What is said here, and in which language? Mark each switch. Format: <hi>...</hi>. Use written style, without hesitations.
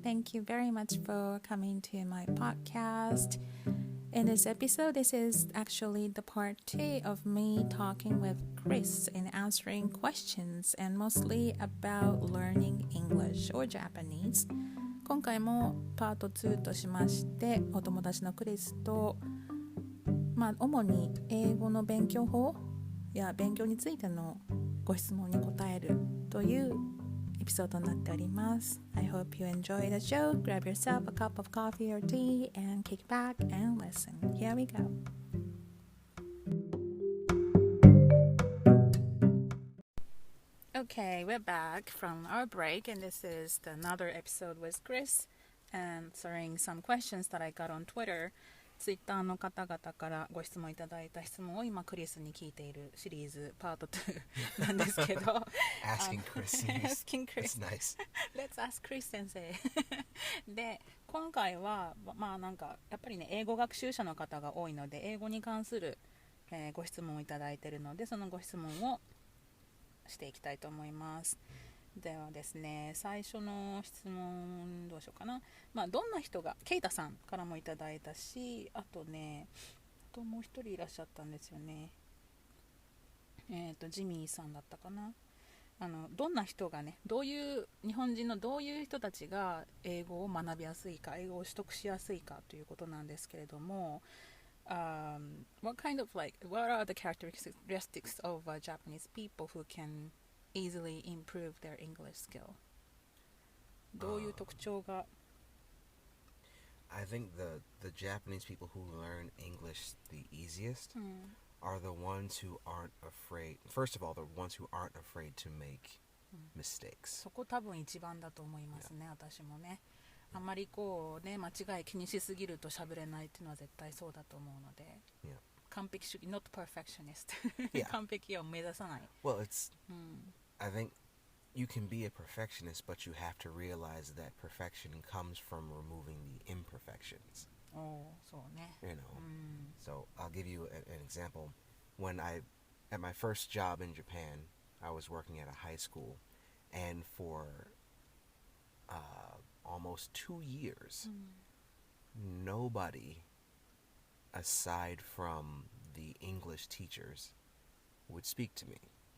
<en>Thank you very much for coming to my podcast. In this episode, this is actually the part 2 of me talking with Chris and answering questions and mostly about learning English or Japanese.</en> <ja>今回もパート2としまして、お友達のクリスと、主に英語の勉強法や勉強についてのご質問に答えるというエピソードになっております。</ja> <en>I hope you enjoy the show. Grab yourself a cup of coffee or tea and kick back and listen. Here we go. Okay, we're back from our break and this is another episode with Chris answering some questions that I got on Twitter.</en> <ja>ツイッターの方々からご質問いただいた質問を今クリスに聞いているシリーズパート2なんですけど</ja> <en>Asking Chris. Asking Chris. That's nice. Let's ask Chris</en> <ja>先生で、今回はやっぱりね、英語学習者の方が多いので英語に関する、ご質問をいただいているので、そのご質問をしていきたいと思います。ではですね、最初の質問どうしようかな。どんな人が、ケイタさんからもいただいたし、あともう一人いらっしゃったんですよね。ジミーさんだったかな。どんな人がね、日本人のどういう人たちが英語を学びやすいか、英語を取得しやすいかということなんですけれども、</ja> <en>what are the characteristics of Japanese people who can easily improve their English skill?</en> <ja>どういう特徴が</ja> <en>I think the Japanese people who learn English the easiest are the ones who aren't afraid. First of all, the ones who aren't afraid to make mistakes.</en> <ja>そこ多分一番だと思いますね、私もね。あんまり間違い気にしすぎると喋れないっていうのは絶対そうだと思うので。完璧主義</ja> <en>not perfectionist</en> <ja>完璧を目指さない。</ja> <en>Well, I think you can be a perfectionist, but you have to realize that perfection comes from removing the imperfections.</en> <ja>そうね。</ja> <en>So I'll give you an example. At my first job in Japan, I was working at a high school, and for almost 2 years, nobody aside from the English teachers would speak to me.</en>